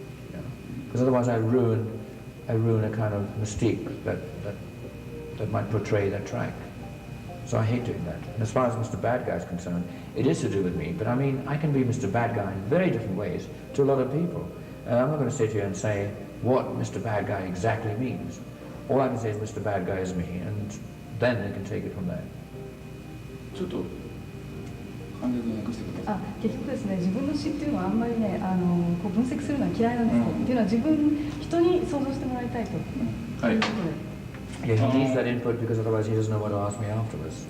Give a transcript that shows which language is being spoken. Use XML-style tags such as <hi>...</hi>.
<en>You know? Because otherwise I ruin a kind of mystique that might portray that track. So I hate doing that. And as far as Mr. Bad Guy is concerned, it is to do with me, but I mean, I can be Mr. Bad Guy in very different ways to a lot of people. And I'm not going to sit here and say what Mr. Bad Guy exactly means. All I can say is Mr. Bad Guy is me, and then they can take it from there.</en> <ja>ちょっと簡潔に訳してください。結局ですね、自分の詩っていうのはあんまりね、こう分析するのは嫌いなんですよ。っていうのは人に想像してもらいたいと。はい。</ja> <en>Yeah, he needs that input because otherwise he doesn't know what to ask me afterwards.</en>